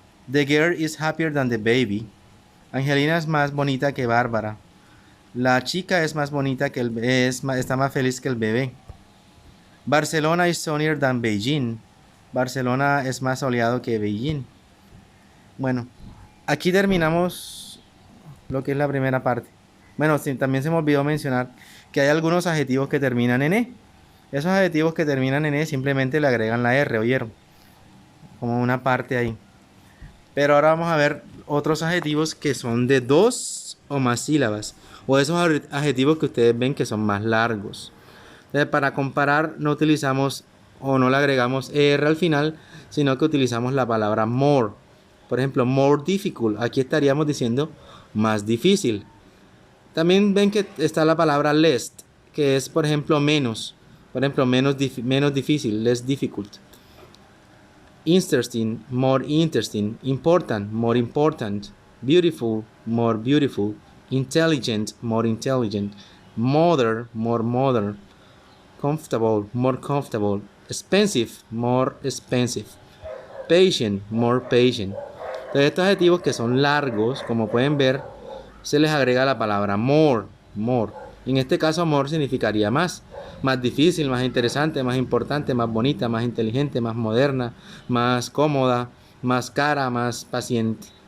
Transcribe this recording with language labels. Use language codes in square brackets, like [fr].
[en] The girl is happier than the baby. [es] Angelina es más bonita que Bárbara. La chica es más bonita que está más feliz que el bebé. [en] Barcelona is sunnier than Beijing. [es] Barcelona es más soleado que Beijing. Bueno, aquí terminamos lo que es la primera parte. Bueno, sí, también se me olvidó mencionar que hay algunos adjetivos que terminan en E. Esos adjetivos que terminan en E simplemente le agregan la R, ¿oyeron? Como una parte ahí. Pero ahora vamos a ver otros adjetivos que son de 2 o más sílabas, o esos adjetivos que ustedes ven que son más largos. Entonces, para comparar, no utilizamos o no le agregamos ER al final, sino que utilizamos la palabra more. Por ejemplo, [en] more difficult. [es] Aquí estaríamos diciendo más difícil. También ven que está la palabra less, que es, por ejemplo, menos. Por ejemplo, menos difícil, [en] less difficult. Interesting, more interesting. Important, more important. Beautiful, more beautiful. Intelligent, more intelligent. Modern, more modern. Comfortable, more comfortable. Expensive, more expensive. Patient, more patient. [es] Entonces, estos adjetivos que son largos, como pueden ver, se les agrega la palabra more, more. En este caso, more significaría más difícil, más interesante, más importante, más bonita, más inteligente, más moderna, más cómoda, más cara, más paciente.